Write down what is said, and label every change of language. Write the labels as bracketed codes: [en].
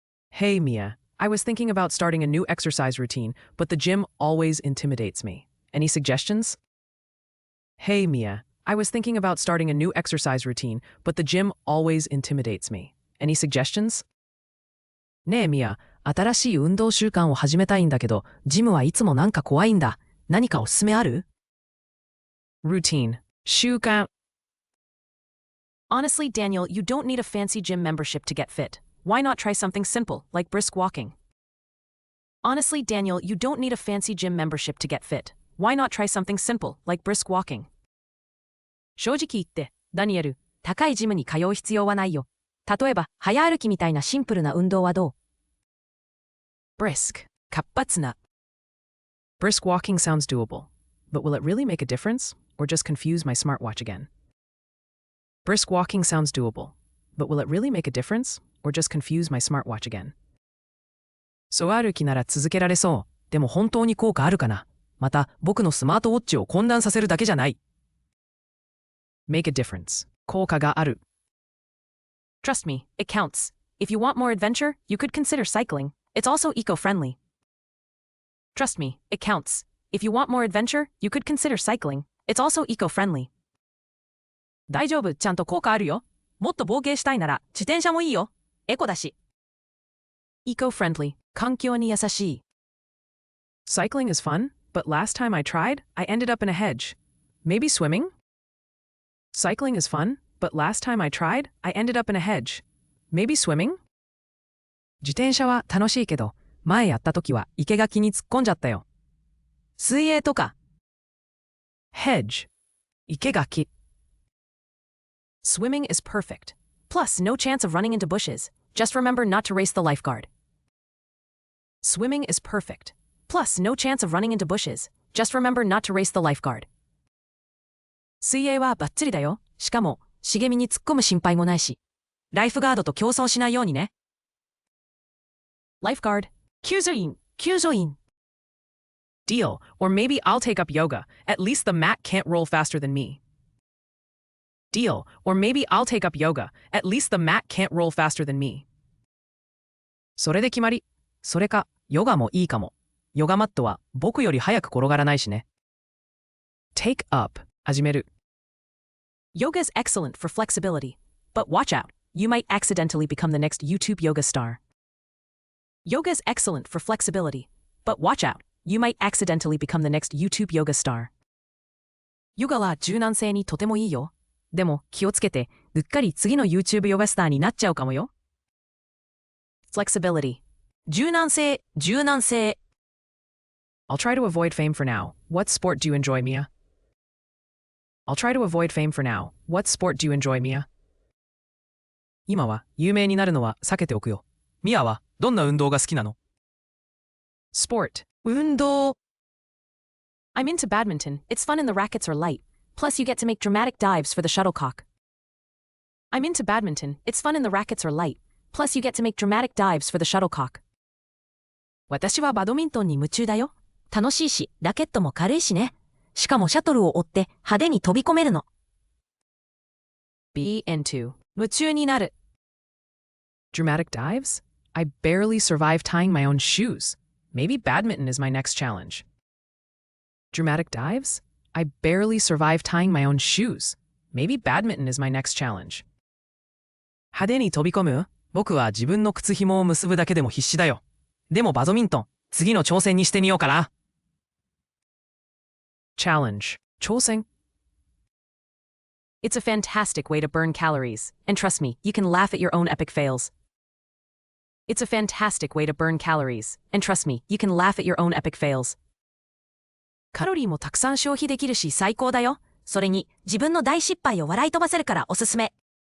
[en] Hey, Mia. I was thinking about starting a new exercise routine, but the gym always intimidates me. Any suggestions? Hey, Mia. I was thinking about starting a new exercise routine, but the gym always intimidates me. Any suggestions? [ja] ねえ、ミア。新しい運動習慣を始めたいんだけど、ジムはいつもなんか怖いんだ。何かおすすめある？ [en] Routine. [ja] 習慣. [en] Honestly, Daniel, you don't need a fancy gym membership to get fit. Why not try something simple, like brisk walking? Honestly, Daniel, you don't need a fancy gym membership to get fit. Why not try something simple, like brisk walking? [ja] 正直言って、ダニエル、高いジムに通う必要はないよ。例えば、早歩きみたいなシンプルな運動はどう？ [en] Brisk. [ja] 活発な。 [en] Brisk walking sounds doable. But will it really make a difference? Or just confuse my smartwatch again? Brisk walking sounds doable. But will it really make a difference? Or just confuse my smartwatch again? [ja] そう歩きなら続けられそう。でも本当に効果あるかな？また、僕のスマートウォッチを混乱させるだけじゃない。 [en] Make a difference. [ja] 効果がある。 [en] Trust me, it counts. If you want more adventure, you could consider cycling. It's also eco-friendly. Trust me, it counts. If you want more adventure, you could consider cycling. It's also eco-friendly. [ja] 大丈夫、ちゃんと効果あるよ。もっと冒険したいなら、自転車もいいよ。エコだし。 [en] Eco-friendly. [ja] 環境に優しい。 [en] Cycling is fun, but last time I tried, I ended up in a hedge. Maybe swimming? Cycling is fun, but last time I tried, I ended up in a hedge. Maybe swimming? [ja] 自転車は楽しいけど、前やった時は生垣に突っ込んじゃったよ。水泳とか。 [en] Hedge. [ja] 生垣。 [en] Swimming is perfect. Plus, no chance of running into bushes. Just remember not to race the lifeguard. Swimming is perfect. Plus, no chance of running into bushes. Just remember not to race the lifeguard. [ja] 水泳はバッチリだよ。しかも、茂みに突っ込む心配もないし。ライフガードと競争しないようにね。 [en] Lifeguard. [ja] 救助員。救助員。 [en] Deal. Or maybe I'll take up yoga. At least the mat can't roll faster than me. Deal. Or maybe I'll take up yoga. At least the mat can't roll faster than me. [ja] それで決まり。それか、ヨガもいいかも。ヨガマットは僕より早く転がらないしね。 [en] Take up. [ja] 始める。 [en] Yoga is excellent for flexibility. But watch out. You might accidentally become the next YouTube yoga star. Yoga is excellent for flexibility. But watch out. You might accidentally become the next YouTube yoga star. [ja] ヨガは柔軟性にとてもいいよ。でも気をつけて、うっかり次の YouTube ヨガスターになっちゃうかもよ。 [en] Flexibility. [ja] 柔軟性、柔軟性。 [en] I'll try to avoid fame for now. What sport do you enjoy, Mia? I'll try to avoid fame for now. What sport do you enjoy, Mia? [ja] 今は有名になるのは避けておくよ。ミアはどんな運動が好きなの？ [en] Sport. [ja] 運動。 [en] I'm into badminton. It's fun and the rackets are light. Plus, you get to make dramatic dives for the shuttlecock. I'm into badminton. It's fun and the rackets are light. Plus, you get to make dramatic dives for the shuttlecock. [ja] 私はバドミントンに夢中だよ。楽しいし、ラケットも軽いしね。しかもシャトルを追って派手に飛び込めるの。 [en] Be into. [ja] 夢中になる。 [en] Dramatic dives? I barely survive tying my own shoes. Maybe badminton is my next challenge. Dramatic dives? I barely survive tying my own shoes. Maybe badminton is my next challenge. [ja] 派手に飛び込む？僕は自分の靴紐を結ぶだけでも必死だよ。でもバドミントン、次の挑戦にしてみようかな。 [en] Challenge. [ja] 挑戦 [en] It's a fantastic way to burn calories. And trust me, you can laugh at your own epic fails. It's a fantastic way to burn calories. And trust me, you can laugh at your own epic fails. [ja] カロリーもたくさん消費できるし最高だよ。それに自分の大失敗を笑い飛ばせるからおすすめ。